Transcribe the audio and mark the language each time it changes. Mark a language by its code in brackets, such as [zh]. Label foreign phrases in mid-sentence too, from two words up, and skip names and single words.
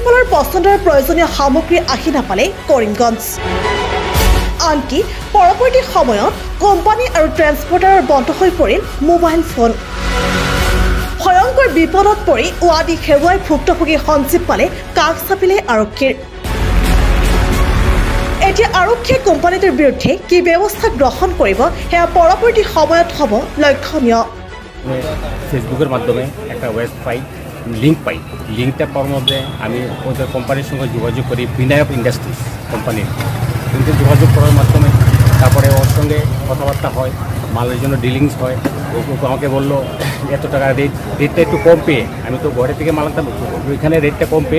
[as] পালৰ পছন্দৰ প্ৰয়োজনীয় সামগ্ৰী আহি নাপালে কৰিমগঞ্জ আনকি পৰৱৰ্তী সময়ত কোম্পানী আৰু ট্ৰেন্সপৰ্টাৰৰ বন্ধ হৈ পৰিল মোবাইল ফোন ভয়ংকৰ বিপদত পৰি ওৱাদি হেৰুৱাই ভুক্তভোগী সঞ্জীৱ পালে কাষ চাপিলে আৰক্ষীৰ এতিয়া আৰক্ষীয়ে কোম্পানীটোৰ বিৰুদ্ধে কি ব্যৱস্থা গ্ৰহণ কৰিব সেয়া পৰৱৰ্তী সময়ত হ'ব লক্ষণীয় [bn] ফেসবুকের মাধ্যমে একটা ওয়েবসাইট লিঙ্ক পাই লিঙ্কটা পাওয়ার মধ্যে আমি ওদের কোম্পানির সঙ্গে যোগাযোগ করি বিনায়ক ইন্ডাস্ট্রিজ কোম্পানির কিন্তু যোগাযোগ করার মাধ্যমে তারপরে ওর সঙ্গে কথাবার্তা হয় মালের জন্য ডিলিংস হয় ও আমাকে বললো এত টাকা রেটটা একটু কম পেয়ে আমি তো ঘরে থেকে মাল আনতাম ওইখানে রেটটা কম পেয়ে